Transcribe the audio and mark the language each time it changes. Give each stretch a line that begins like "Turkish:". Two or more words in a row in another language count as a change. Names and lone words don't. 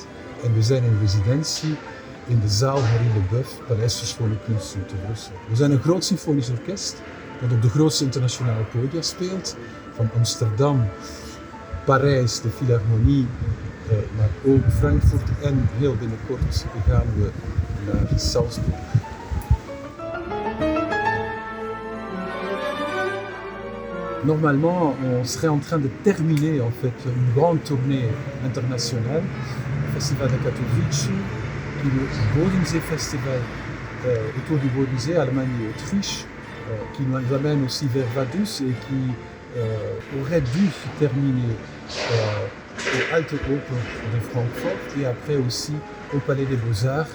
Dutch: En we zijn in residentie in de zaal Henri Leboeuf, Paleis voor Schone Kunsten te Brussel. We zijn een groot symfonisch orkest dat op de grootste internationale podia speelt, van Amsterdam, Parijs, de Philharmonie, maar ook Frankfurt en heel binnenkort gaan we naar Salzburg.
French: Normalement, on serait en train de terminer en fait une grande tournée internationale, le Festival de Katowice, qui est le Bodensee Festival autour du Bodensee, Allemagne et Autriche, qui nous amène aussi vers Vaduz et qui aurait dû se terminer au Alte Oper de Francfort et après aussi au Palais des Beaux-Arts.